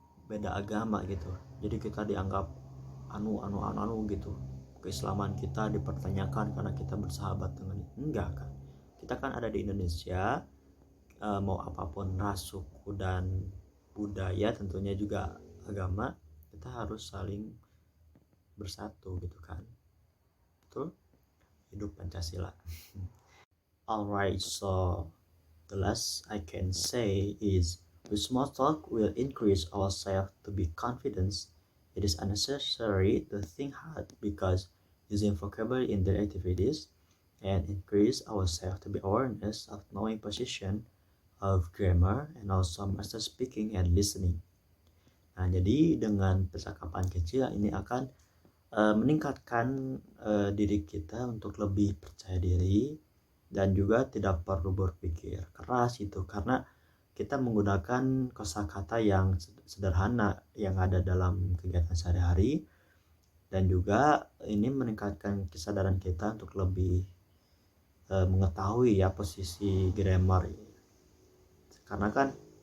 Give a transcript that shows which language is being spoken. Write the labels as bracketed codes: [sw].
[id] beda agama gitu, jadi kita dianggap anu gitu, keislaman kita dipertanyakan karena kita bersahabat dengan enggak kan. Kita kan ada di Indonesia, mau apapun ras, suku, dan budaya, tentunya juga agama, kita harus saling bersatu gitu kan. Betul, hidup Pancasila. [en] Alright, so the last I can say is, with small talk will increase ourselves to be confident. It is unnecessary to think hard, because using vocabulary in daily activities and increase ourselves to be awareness of knowing position of grammar and also master speaking and listening. [id] Nah, jadi dengan percakapan kecil ini akan meningkatkan diri kita untuk lebih percaya diri, dan juga tidak perlu berpikir keras itu, karena kita menggunakan kosakata yang sederhana yang ada dalam kegiatan sehari-hari, dan juga ini meningkatkan kesadaran kita untuk lebih mengetahui ya posisi grammar, karena kan